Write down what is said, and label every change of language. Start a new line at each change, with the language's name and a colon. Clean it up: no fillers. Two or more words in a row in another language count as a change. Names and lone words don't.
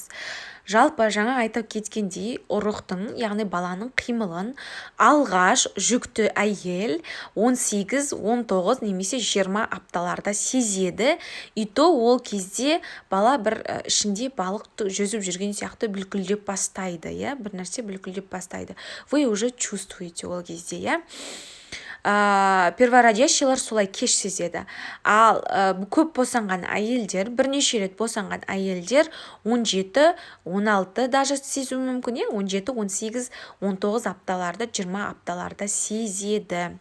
Kazakh: Жалпы жаңа айтып кеткендей, ұрықтың, яғни баланың қимылын алғаш жүкті әйел 18-19 немесе 20 апталарда сезеді.
Russian: И то
Kazakh: ол кезде бала бір ішінде балық жүзіп жүрген сияқты бүлкілдеп бастайды, бір нәрсе бүлкілдеп бастайды.
Russian: Вы уже чувствуете
Kazakh: ол кезде, первородящийлар солай кеш сезеді. Ал көп босанған әйелдер, бірнеше рет босанған әйелдер 17-16 даже сезу мүмкін, 17-18-19 апталарда, 20 апталарда сезеді.